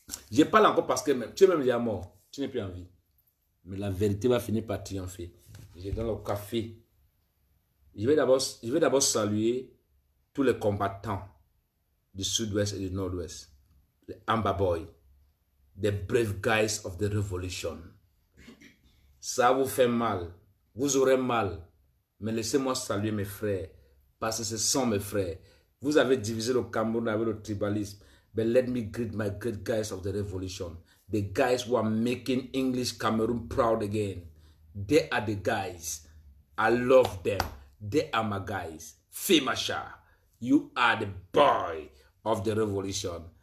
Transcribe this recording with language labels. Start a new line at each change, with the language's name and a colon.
French: Je parle encore parce que tu es même déjà mort. Tu n'es plus en vie. Mais la vérité va finir par triompher. Je donne le café. Je vais d'abord saluer tous les combattants du sud-ouest et du nord-ouest. Les Amba Boys.
English: The brave guys of the revolution.
French: Ça vous fait mal. Vous aurez mal. Mais laissez-moi saluer mes frères. Parce que ce sont mes frères. Vous avez divisé le Cameroun avec le tribalisme.
English: But let me greet my great guys of the revolution. The guys who are making English Cameroon proud again. They are the guys. I love them. They are my guys. Fimasha, you are the boy of the revolution.